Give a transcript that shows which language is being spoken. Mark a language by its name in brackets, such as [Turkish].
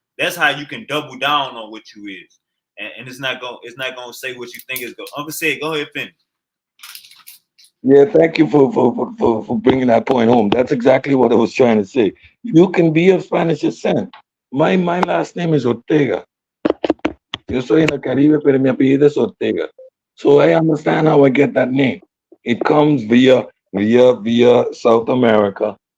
[English] That's how you can double down on what you is. And it's not gonna say what you think is go. Uncle said, go ahead, finish. Yeah, thank you for bringing that point home. That's exactly what I was trying to say. You can be of Spanish descent. My last name is Ortega. [Spanish] Yo soy en el Caribe, pero mi apellido es Ortega. [English] So I understand how I get that name. It comes via South America.